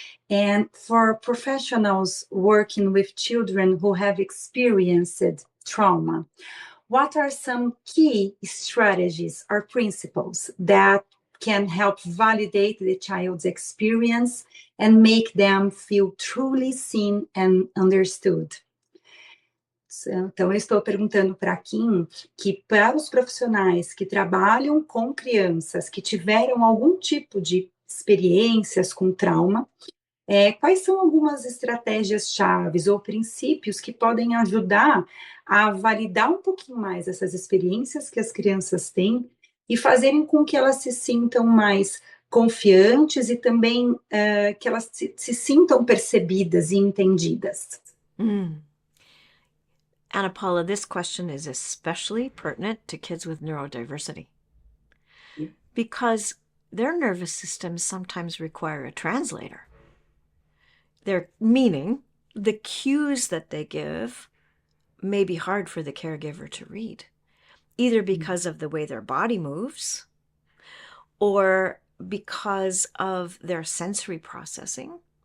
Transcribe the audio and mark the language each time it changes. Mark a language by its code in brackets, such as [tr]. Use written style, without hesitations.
[en] And for professionals working with children who have experienced trauma, what are some key strategies or principles that can help validate the child's experience and make them feel truly seen and understood? [pt] Então, eu estou perguntando para a Kim que para os profissionais que trabalham com crianças que tiveram algum tipo de experiências com trauma, Quais são algumas estratégias chaves ou princípios que podem ajudar a validar um pouquinho mais essas experiências que as crianças têm e fazerem com que elas se sintam mais confiantes e também que elas se sintam percebidas e entendidas? [en] Anna Paula, this question is especially pertinent to kids with neurodiversity because their nervous systems sometimes require a translator. Their meaning, the cues that they give may be hard for the caregiver to read, either because of the way their body moves or because of their sensory processing.